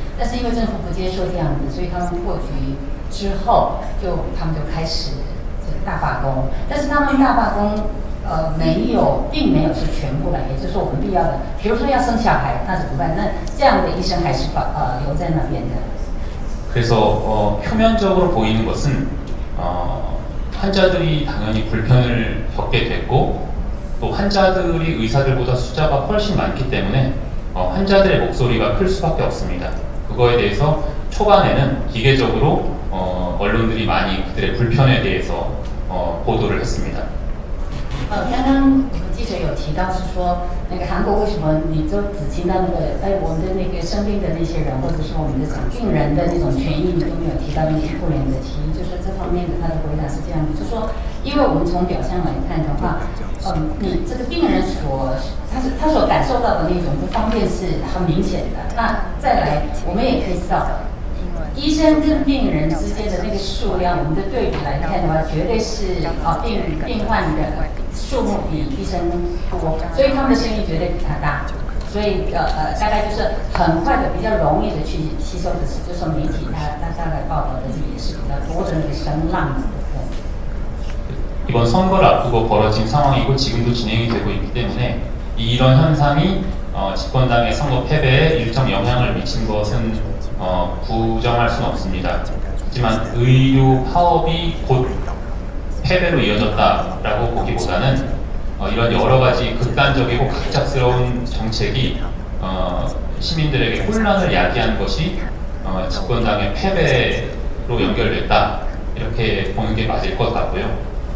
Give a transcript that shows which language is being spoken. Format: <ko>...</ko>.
<zh>但是因为政府不接受这样子，所以他们破局之后，他们就开始这个大罢工。但是他们大罢工并没有是全部来，也就是说我们必要的，比如说要生小孩，那怎么办？那这样的医生还是留在那边的。</zh> <ko>그래서 표면적으로 보이는 것은 환자들이 당연히 불편을 겪게 됐고 또 환자들이 의사들보다 숫자가 훨씬 많기 때문에 환자들의 목소리가 클 수밖에 없습니다. 그거에 대해서 초반에는 기계적으로 언론들이 많이 그들의 불편에 대해서 보도를 했습니다.</ko> <zh>刚刚我们记者有提到是说，那个韩国为什么你就只听到那个我们的那个生病的那些人，或者是我们的病人的那种权益，你都没有提到那个医护人员的提议，就是这方面的他的回答是这样的，就是说，因为我们从表象来看的话，你这个病人他所感受到的那种不方便是很明显的。那再来，我们也可以知道。医生跟病人之间的那个数量，我们的对比来看的话，绝对是病患的数目比医生多，所以他们的生意绝对比他大。所以大概就是很快的、比较容易的去吸收的是，就是说媒体它大概报道的这个也是比较多的那个声浪的部分。</zh> <ko>이번 선거를 앞두고 벌어진 상황이고 지금도 진행이 되고 있기 때문에 이런 현상이 집권당의 선거 패배에 일정 영향을 미친 것은 부정할 수는 없습니다. 하지만 의료 파업이 곧 패배로 이어졌다라고 보기보다는 이런 여러 가지 극단적이고 갑작스러운 정책이 시민들에게 혼란을 야기한 것이 집권당의 패배로 연결됐다 이렇게 보는 게 맞을 것 같고요.</ko>